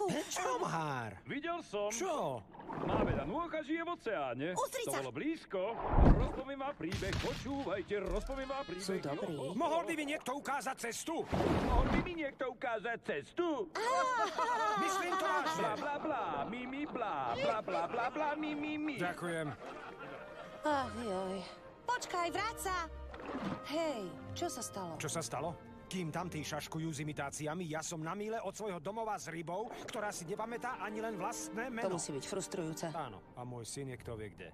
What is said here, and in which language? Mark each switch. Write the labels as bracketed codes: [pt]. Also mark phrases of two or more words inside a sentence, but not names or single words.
[sk] Čomhár. Videl som. Čo? Má veľa nôh a žije v oceáne. Uzri To sa. bolo blízko. Rozpoviem vám príbeh, počúvajte, rozpoviem vám príbeh. Sú dobrí. Mohol by mi niekto ukázať cestu? Mohol by mi niekto ukázať cestu? Myslím to vážne. Bla bla bla, mi mi bla, bla bla bla bla, mi mi mi. Ďakujem. Ach, joj. Počkaj, vráť sa. Hej, čo sa stalo? Čo sa stalo? Kým tamtí šaškujú s imitáciami, ja som na míle od svojho domova s rybou, ktorá si nepamätá ani len vlastné To meno. musí byť frustrujúce. Áno, a môj syn je kto vie kde.